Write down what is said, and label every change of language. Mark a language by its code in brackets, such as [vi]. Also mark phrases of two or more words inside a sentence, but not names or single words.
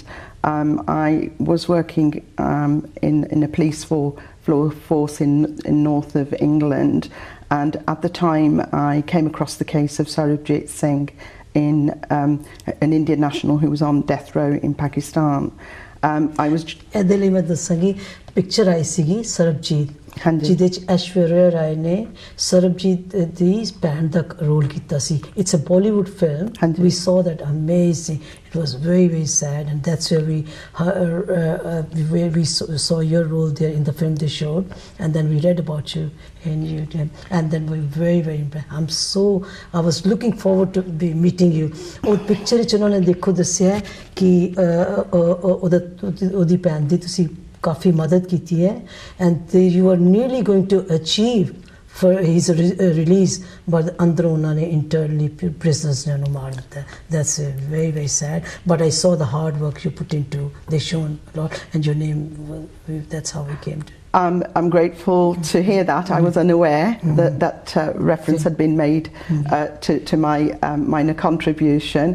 [en] I was working in a police force in north of England, and at the time I came across the case of Subhag Singh in an Indian national who was on death row in Pakistan. I was [pa] ਇਹਦੇ ਲਈ ਮੈਂ ਦੱਸਾਂਗੀ ਪਿਕਚਰ ਆਈ ਸੀਗੀ ਸਰਬਜੀਤ ਜਿਹਦੇ ਚ ਐਸ਼ਵਰਿਆ ਰਾਏ ਨੇ ਸਰਬਜੀਤ ਦੀ ਭੈਣ ਦਾ ਰੋਲ ਕੀਤਾ ਸੀ [en] it's a Bollywood film we saw that amazing it was very very sad and that's where we saw your role there in the film they showed and then we read about you and then we were very very impressed I was looking forward to be meeting you [pa] ਉਹ ਪਿਕਚਰ ਚ ਉਹਨਾਂ ਨੇ ਦੇਖੋ ਦੱਸਿਆ ਕਿ ਉਹਦੀ ਭੈਣ ਦੀ ਤੁਸੀਂ ਕਾਫੀ ਮਦਦ ਕੀਤੀ ਹੈ [en] and you are nearly going to achieve for his release but [pa] ਅੰਦਰੋਂ ਉਹਨਾਂ ਨੇ [en] internally prisoners [pa] ਨੇ ਉਹਨੂੰ ਮਾਰ ਦਿੱਤਾ [en] that's very very sad but I saw the hard work you put into they shown a lot and your name that's how we came to I'm grateful to hear that. I was unaware that reference had been made to my minor contribution.